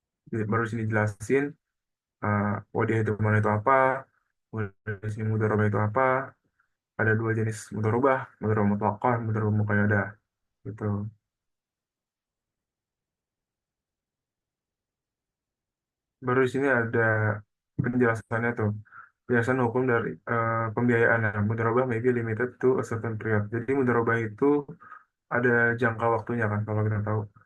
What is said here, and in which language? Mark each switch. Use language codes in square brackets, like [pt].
[id] Jadi baru sini jelasin uh, wadiah itu mana itu apa, kemudian sini mudharabah itu apa. Ada dua jenis mudharabah, mudharabah mutlaqah, mudharabah muqayyadah gitu. Baru di sini ada penjelasannya tuh. Penjelasan hukum dari pembiayaan. [en] Nah, mudharabah may be limited to a certain period. [id] Jadi mudharabah itu ada jangka waktunya kan kalau kita tahu.